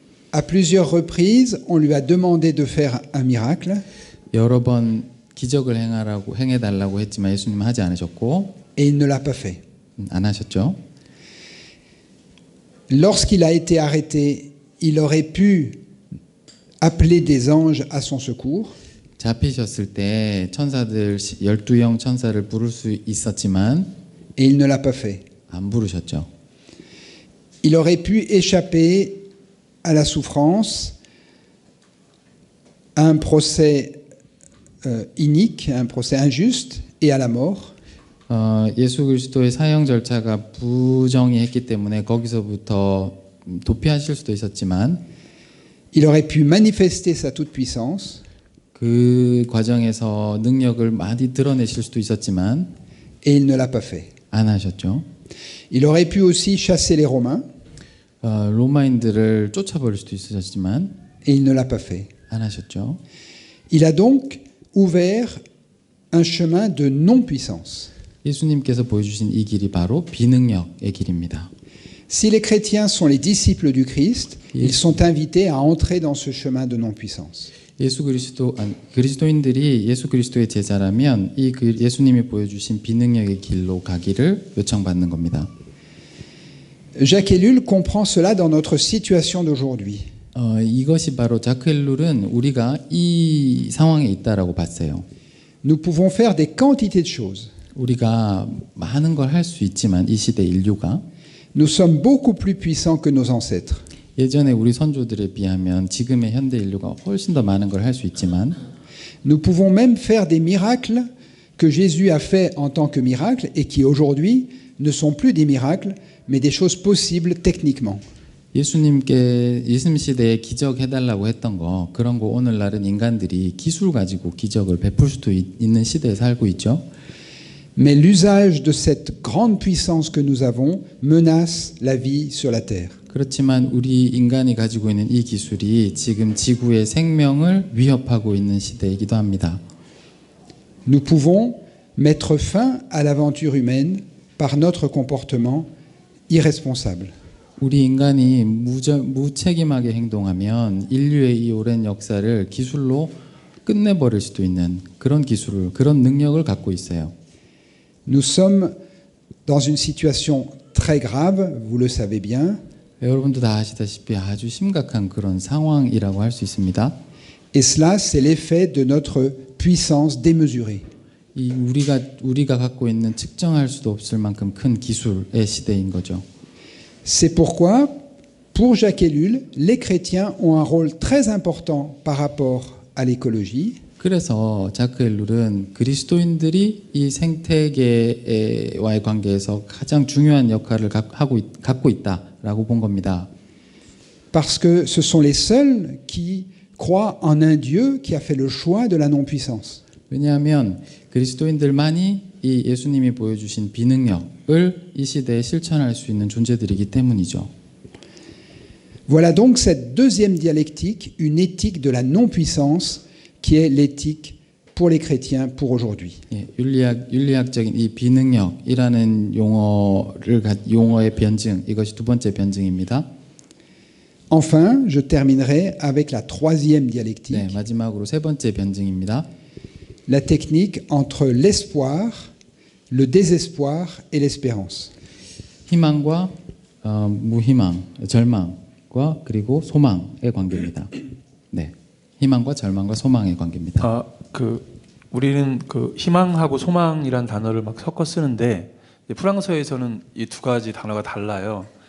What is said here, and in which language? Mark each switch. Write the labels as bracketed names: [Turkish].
[French] À plusieurs reprises, on lui a demandé de faire un miracle [Korean] 여러 번 기적을 행해달라고 했지만 예수님은 하지 않으셨고 [French] et il ne l'a pas fait. [Korean] 안 하셨죠. [French] Lorsqu'il a été arrêté, il aurait pu appeler des anges à son secours. [Korean] 잡히셨을 때 천사들 12형 천사를 부를 수 있었지만 [French] Et il ne l'a pas fait. [Korean] 안 부르셨죠. [French] Il aurait pu échapper à la souffrance, à un procès inique, à un procès injuste et à la mort. [Korean] 예수 그리스도의 사형 절차가 부정의했기 때문에 거기서부터 도피하실 수도 있었지만 [French] Il aurait pu manifester sa toute-puissance [Korean] 그 과정에서 능력을 많이 드러내실 수도 있었지만 [French] et il ne l'a pas fait. [Korean] 안 하셨죠. [French] Il aurait pu aussi chasser les Romains [Korean] 로마인들을 쫓아버릴 수도 있었지만 [French] et il ne l'a pas fait. [Korean] 안 하셨죠. [French] Il a donc ouvert un chemin de non-puissance. [Korean] 예수님께서 보여주신 이 길이 바로 비능력의 길입니다. [French] Si les chrétiens sont les disciples du Christ, ils sont invités à entrer dans ce chemin de non-puissance. [Korean] 그리스도인들이 예수 그리스도의 제자라면 이 예수님이 보여주신 비능력의 길로 가기를 요청받는 겁니다. [French] Jacques Ellul comprend cela dans notre situation d'aujourd'hui. [Korean] 이것이 바로 자크 앨룰은 우리가 이 상황에 있다라고 봤어요. [French] Nous pouvons faire des quantités de choses. [Korean] 우리가 많은 걸 할 수 있지만 이 시대 인류가 [French] Nous sommes beaucoup plus puissants que nos ancêtres. [Korean] 예전에 우리 선조들에 비하면 지금의 현대 인류가 훨씬 더 많은 걸 할 수 있지만 [French] Nous pouvons même faire des miracles que Jésus a fait en tant que miracles et qui aujourd'hui ne sont plus des miracles, mais des choses possibles techniquement. [Korean] 예수님 시대에 기적 해달라고 했던 거 그런 거 오늘날은 인간들이 기술 가지고 기적을 베풀 수도 있는 시대에 살고 있죠. [French] Mais l'usage de cette grande puissance que nous avons menace la vie sur la terre. [Korean] 그렇지만 우리 인간이 가지고 있는 이 기술이 지금 지구의 생명을 위협하고 있는 시대이기도 합니다. [French] Nous pouvons mettre fin à l'aventure humaine par notre comportement irresponsable. [Korean] 우리 인간이 무책임하게 행동하면 인류의 이 오랜 역사를 기술로 끝내버릴 수도 있는 그런 그런 능력을 갖고 있어요. [French] Nous sommes dans une situation très grave, vous le savez bien. [Korean] 여러분도 다 아시다시피 아주 심각한 그런 상황이라고 할 수 있습니다. [French] Et cela, c'est l'effet de notre puissance démesurée. [Korean] 이 우리가 갖고 있는 측정할 수도 없을 만큼 큰 기술의 시대인 거죠. [French] C'est pourquoi, pour Jacques Ellul, les chrétiens ont un rôle très important par rapport à l'écologie. [Korean] 그래서 자크 엘룰은 그리스도인들이 이 생태계와의 관계에서 가장 중요한 역할을 갖고 있다라고 본 겁니다. [French] Parce que ce sont les seuls qui croient en un Dieu qui a fait le choix de la non-puissance. [Korean] 왜냐하면 그리스도인들만이 이 예수님이 보여주신 비능력을 이 시대에 실천할 수 있는 존재들이기 때문이죠. [French] Voilà donc cette deuxième dialectique, une éthique de la non-puissance, qui est l'éthique pour les chrétiens pour aujourd'hui. [Korean] 예, 윤리학적인 이 비능력이라는 용어의 변증, 이것이 두 번째 변증입니다. [French] Enfin, je terminerai avec la troisième dialectique, [Korean] 네, 마지막으로 세 번째 변증입니다. [French] la technique entre l'espoir, le désespoir et l'espérance. [Korean] 희망과 무희망, 절망과 그리고 소망의 관계입니다. 네, 희망과 절망과 소망의 관계입니다. 우리는 그 희망하고 소망이란 단어를 막 섞어 쓰는데 프랑스어에서는 이 두 가지 단어가 달라요.